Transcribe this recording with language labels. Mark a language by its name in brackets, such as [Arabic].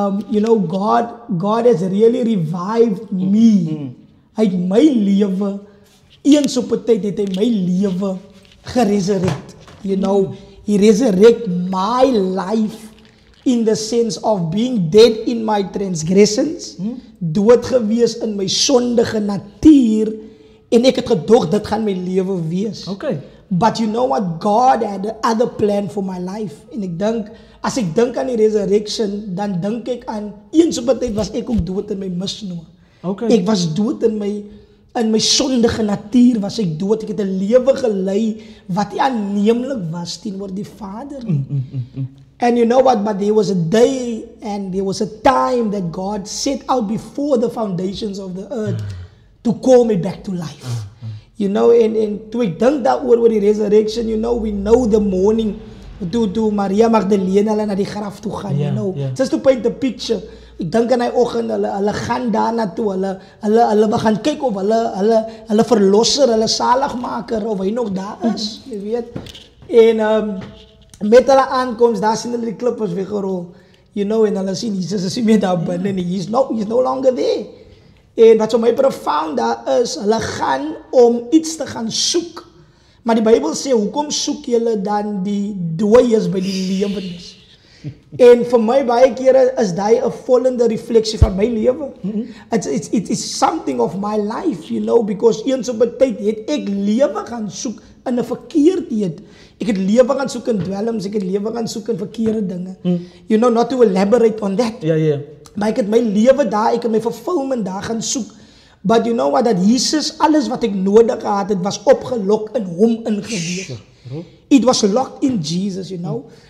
[English] you know, God has really revived me. [Afrikaans] Hy het my lewe, eens op 'n tyd het hy my lewe geresurrect. [English] You know, he resurrect my life in the sense of being dead in my transgressions, [Afrikaans] dood gewees in my sondige natuur, en ek het gedog dit gaan my lewe wees. [English] Okay. But you know what? God had another plan for my life. [Afrikaans] En ek dink, as ek dink aan die resurrection, dan dink ek aan, eens op 'n tyd was ek ook dood in my misnoë. [English] Okay. [Afrikaans] Ek was dood in my sondige natuur, was ek dood. Ek het 'n lewe gelei wat nie aanneemlik was teenoor die Vader nie. [English] And you know what? But there was a day and there was a time that God set out before the foundations of the earth to call me back to life. You know, and toe ek dink daaroor oor die resurrection, you know, we know the morning toe Maria Magdalena hulle na die graf toe gaan, you know. Just to paint the picture. [Afrikaans] Ek dink aan hy oggend hulle gaan daarna toe, hulle gaan kyk of hulle verlosser, hulle saligmaker of hy nog daar is, jy weet. En met hulle aankoms, daar sien hulle die klippers weggerol. [English] You know, [Afrikaans] en hulle sien Jesus is nie meer daar binne nie. [English] He's no longer there. [Afrikaans] En wat vir my profound daar is, hulle gaan om iets te gaan soek. Maar die Bybel sê, hoekom soek julle dan die dooies by die lewendes? En vir my baie kere is daai 'n vollende refleksie van my lewe. [English] It is something of my life, you know, because [Afrikaans] eens op 'n tyd het ek lewe gaan soek in 'n verkeerdheid. Ek het lewe gaan soek in dwelms, ek het lewe gaan soek in verkeerde dinge. [English] You know, not to elaborate on that. [Afrikaans] Ja. Maar ek het my lewe daar, ek het my fulfillment daar gaan soek. [English] But you know what, [Afrikaans] dat Jesus, alles wat ek nodig gehad het, was opgelok in hom ingewees. [English] It was locked in Jesus, you know.